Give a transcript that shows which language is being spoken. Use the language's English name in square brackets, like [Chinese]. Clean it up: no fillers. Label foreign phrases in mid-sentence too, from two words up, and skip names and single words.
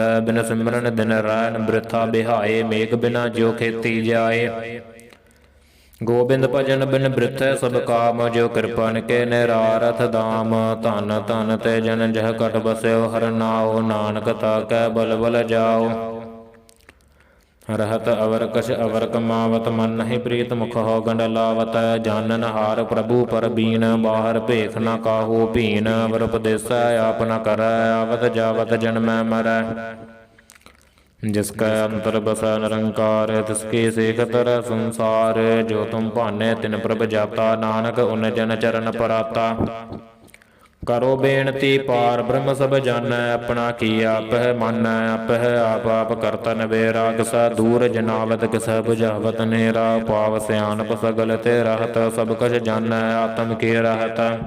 [Punjabi] ਬਿਨ ਸਿਮਰਨ ਦਿਨ ਰੈਨ, ਬਿਰਥਾ ਬਿਹਾਏ। ਮੇਘ ਬਿਨਾ ਜਿਉ ਖੇਤੀ ਜਾਏ। ਗੋਬਿੰਦ ਭਜਨ ਬਿਨ ਬ੍ਰਿਥੈ ਸਭ ਕਾਮ, ਜਿਉ ਕਿਰਪਨ ਕੇ ਨਿਰਾਰਥ ਦਾਮ। ਧਨ ਧਨ ਤੇ ਜਨ ਜਹ ਘਟ ਬਸਿਓ, ਹਰਿ ਨਾਉ ਨਾਨਕ ਤਾਕੈ ਬਲ ਬਲ ਜਾਓ। ਰਹਤ ਅਵਰ ਕਛ ਅਵਰ ਕਮਾਵਤ, ਮਨ ਨਹੀ ਪ੍ਰੀਤ ਮੁਖ ਹੋ ਗੰਡ ਲਾਵਤ। ਜਾਨਨ ਹਾਰ ਪ੍ਰਭੁ ਪਰ ਬੀਨ, ਬਾਹਰ ਭੇਖ ਨ ਕਾਹੂ ਭੀਨ। ਅਵਰ ਉਪਦੇਸੈ ਆਪ ਨ ਕਰੈ, ਆਵਤ ਜਾਵਤ ਜਨਮੈ ਮਰੈ। ਜਿਸਕਾ ਅੰਤਰ ਬਸੈ ਨਿਰੰਕਾਰ, ਤਿਸਕੀ ਸੇਖ ਤਰੈ ਸੰਸਾਰ। ਜੋ ਤੁਮ ਭਾਨੇ ਤਿਨ ਪ੍ਰਭ ਜਾਤਾ, ਨਾਨਕ ਉਨ ਜਨ ਚਰਣ ਪਰਾਤਾ। ਕਰੋ ਬੇਨਤੀ ਪਾਰ ਬ੍ਰਹਮ ਸਭ ਜਾਣੈ, ਆਪਣਾ ਕੀ ਆਪਹਿ ਮਾਨੈ। ਆਪਹਿ ਆਪ ਆਪ ਕਰਤਾ ਨਬੇਰਾ, ਕਿਸੈ ਦੂਰ ਜਨਾਵਤ ਕਿਸੈ ਬੁਝਾਵਤ ਨੇਰਾ। ਪਾਵ ਸਿਆਣਪ ਸਗਲ ਤੇ ਰਹਤ, ਸਭ ਕੁਛ ਜਾਣੈ ਆਤਮ ਕੀ ਰਹਤ।